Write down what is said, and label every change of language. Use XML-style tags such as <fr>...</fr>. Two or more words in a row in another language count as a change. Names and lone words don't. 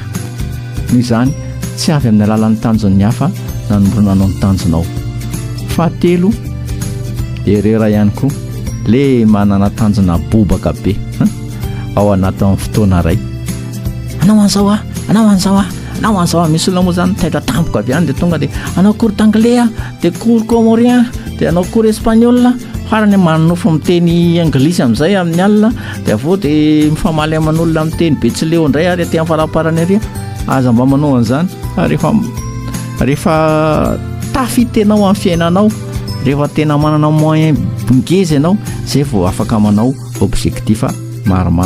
<mg>Noho izany tsy avy amin'ny alalan'ny tanjon'ny hafa nanomboranao ny tanjonao. Fahatelo, erreur ihany koa le manana tanjona bobaka be ao anatin'ny fotoana ray. Anao an'izao anao an'izao anao an'izao. Misy olona moa zany taitra tampoka avy any de tonga de anao</mg> <fr>cours d'anglais</fr> <mg>de</mg> <fr>cours comorien</fr> <mg>de anao</mg> <fr>cours espagnol,</fr> <mg>farany manofo miteny anglisy amin'izay amin'ny alina, de avao de mifamaly aman'olona miteny betsileo indray ary aty amin'ny faraparany ary. Aza mba manao an'izany rehefa tafitenao amin'ny fiainanao, rehefa tena manana moyen ngeza ianao, zay vao afaka manao objectif maromaro.</mg>